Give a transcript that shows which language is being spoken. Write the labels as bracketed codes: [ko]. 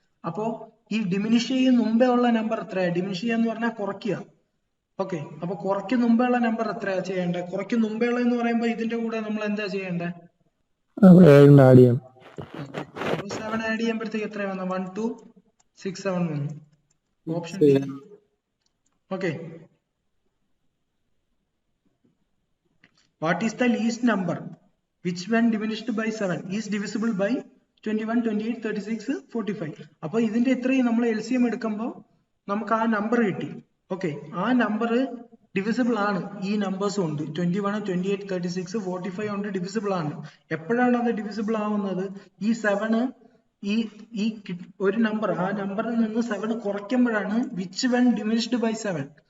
[ml] അപ്പോ ഈ ഡിമിനിഷ് ചെയ്യുന്ന മുമ്പേ ഉള്ള നമ്പർ എത്രയാ? ഡിമിനിഷ് ചെയ്യാന്ന് പറഞ്ഞാൽ കുറയ്ക്കുക. ഓക്കെ, അപ്പൊ കുറയ്ക്ക് മുമ്പേ ഉള്ള നമ്പർ എത്രയാ ചെയ്യേണ്ടത്? കുറയ്ക്ക് മുമ്പേ ഉള്ള എന്ന് പറയുമ്പോൾ ഇതിന്റെ കൂടെ നമ്മൾ എന്താ ചെയ്യേണ്ടത്? 7 ആഡ് ചെയ്യണം. 7 ആഡ് ചെയ്യുമ്പോഴത്തേക്ക് എത്രയാ വന്നത്? 1267 വന്നു. Option D. [en] Okay, what is the least number which when diminished by 7 is divisible by 21, 28, 36, 45? [ml] അപ്പൊ ഇതിന്റെ ഇത്രയും നമ്മൾ LCM എടുക്കുമ്പോൾ നമുക്ക് ആ നമ്പർ കിട്ടി. ഓക്കെ, ആ നമ്പർ ഡിവിസിബിൾ ആണ് ഈ നമ്പേഴ്സ് കൊണ്ട്. 21, 28, 36, 45 കൊണ്ട് ഡിവിസിബിൾ ആണ്. എപ്പോഴാണ് അത് ഡിവിസിബിൾ ആവുന്നത്? ഈ 7 ഈ ഒരു നമ്പർ, ആ നമ്പറിൽ നിന്ന് 7 കുറയ്ക്കുമ്പോഴാണ് [en] Which when diminished by 7.